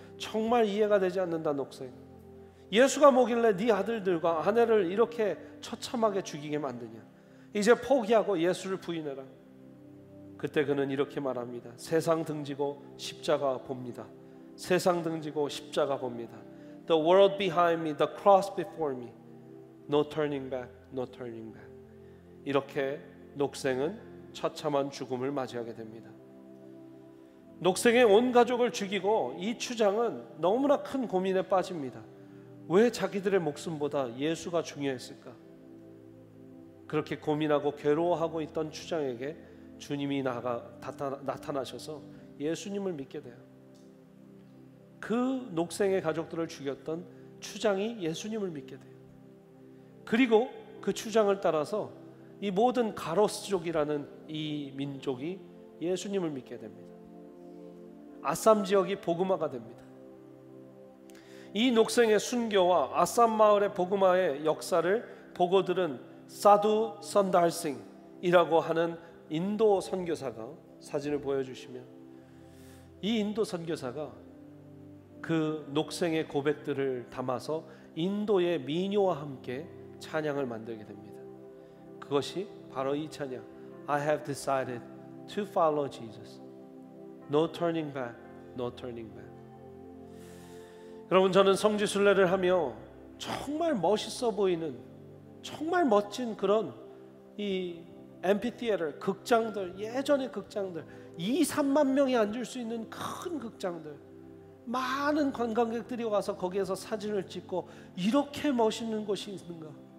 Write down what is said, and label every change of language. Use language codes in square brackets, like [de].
[ko] 정말 이해가 되지 않는다 녹생. 예수가 뭐길래 네 아들들과 아내를 이렇게 처참하게 죽이게 만드냐. 이제 포기하고 예수를 부인해라. 그때 그는 이렇게 말합니다. 세상 등지고 십자가 봅니다. 세상 등지고 십자가 봅니다. [en] The world behind me, the cross before me. No turning back, no turning back. [ko] 이렇게 녹생은 처참한 죽음을 맞이하게 됩니다. 녹생의 온 가족을 죽이고 이 추장은 너무나 큰 고민에 빠집니다. 왜 자기들의 목숨보다 예수가 중요했을까? 그렇게 고민하고 괴로워하고 있던 추장에게 주님이 나타나셔서 예수님을 믿게 돼요. 그 녹생의 가족들을 죽였던 추장이 예수님을 믿게 돼요. 그리고 그 추장을 따라서 이 모든 가로스족이라는 이 민족이 예수님을 믿게 됩니다. 아삼 지역이 복음화가 됩니다. 이 녹생의 순교와 아삼 마을의 복음화의 역사를 보고 들은 사두 선달싱이라고 하는 인도 선교사가 사진을 보여주시면, 이 인도 선교사가 그 녹생의 고백들을 담아서 인도의 민요와 함께 찬양을 만들게 됩니다. 그것이 바로 이 찬양, [en] I have decided to follow Jesus. No turning back, no turning back. [ko] 여러분, 저는 성지순례를 하며 정말 멋있어 보이는, 정말 멋진 그런 이 앰피티에터, 극장들, 예전의 극장들, 2-3만 명이 앉을 수 있는 큰 극장들, 많은 관광객들이 와서 거기에서 사진을 찍고 이렇게 멋있는 곳이 있는가.